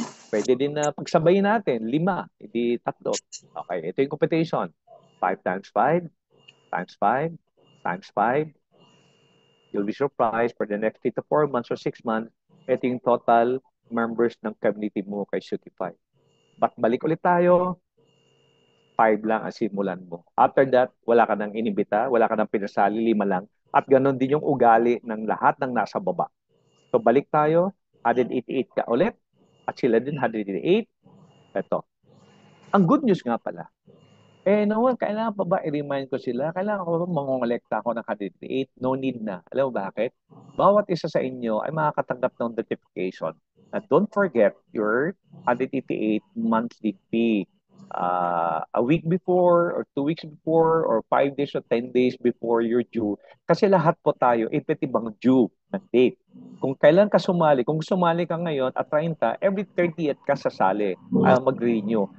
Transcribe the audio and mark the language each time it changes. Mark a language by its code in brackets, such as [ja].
[tl] Pwede din na pagsabayin natin, 5, hindi 3. Okay, ito yung computation. [en] 5 times 5 times 5 times 5. You'll be surprised for the next 3 to 4 months or 6 months, [tl] ito yung total members ng community mo kay Shopify. But balik ulit tayo, 5 lang ang simulan mo. After that, wala ka nang inibita, wala ka nang pinasali, 5 lang. At ganun din yung ugali ng lahat ng nasa baba. So balik tayo, 188 ka ulit, at sila din 188. Ito. Ang [en] good news [tl] nga pala, naman, kailangan pa ba i-remind ko sila? Kailangan ko ba mangongolekta ako ng 188? [en] No need [tl] na. Alam mo bakit? Bawat isa sa inyo ay makakatanggap ng notification. [en] And don't forget your 188 monthly fee. A week before, or 2 weeks before, or 5 days or 10 days before you're due. [tl] Kasi lahat po tayo, iba't ibang due ng date. Kung kailan ka sumali, kung sumali ka ngayon at 30, every 30th ka sasali, mag-renew.